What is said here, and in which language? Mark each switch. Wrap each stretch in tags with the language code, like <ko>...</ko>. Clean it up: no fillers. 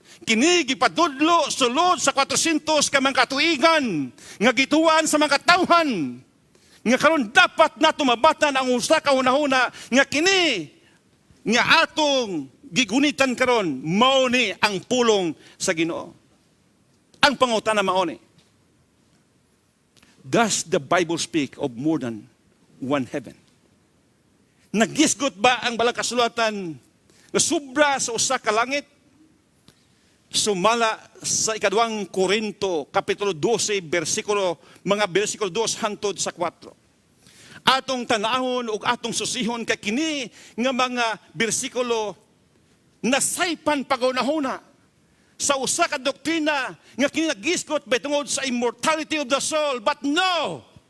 <ceb>Kini gipadudlo sulod sa 400 ka mga katuigan nga gituan sa mga tawhan nga karon dapat nato mabatan ang usa ka hunahuna nga kini nga atong gigunitan karon, mao ni ang pulong sa Ginoo. Ang pangutana mao ni,</ceb> <en>does the Bible speak of more than one heaven?</en> <ceb>Nagisgot ba ang balang kasulatan nga sobra sa usa ka langit? Sumala sa ikaduang Korinto, kapitulo 12, mga bersikulo 2 hangtod sa 4. Atong tanahon o atong susihon kay kini nga mga bersikulo nasaypan pagunahuna sa usa ka doktrina nga kini nagisgot ba tungod sa</ceb> <en>immortality of the soul. But no!</en>